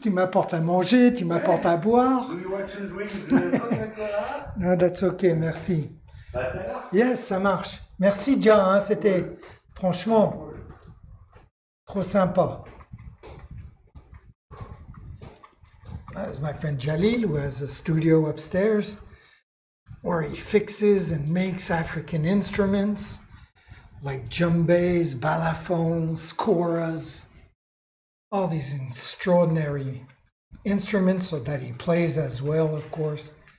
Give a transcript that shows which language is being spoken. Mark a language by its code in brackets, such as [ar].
[fr] Tu m'apportes à manger, tu m'apportes à boire. [en] Do you want to drink the Coca-Cola? No, that's okay, merci. [fr] Voilà. Yes, ça marche. Merci, John. Hein, c'était franchement trop sympa. [en] That's my friend Jalil, who has a studio upstairs where he fixes and makes African instruments like djembes, balafons, koras, all these extraordinary instruments so that he plays as well, of course.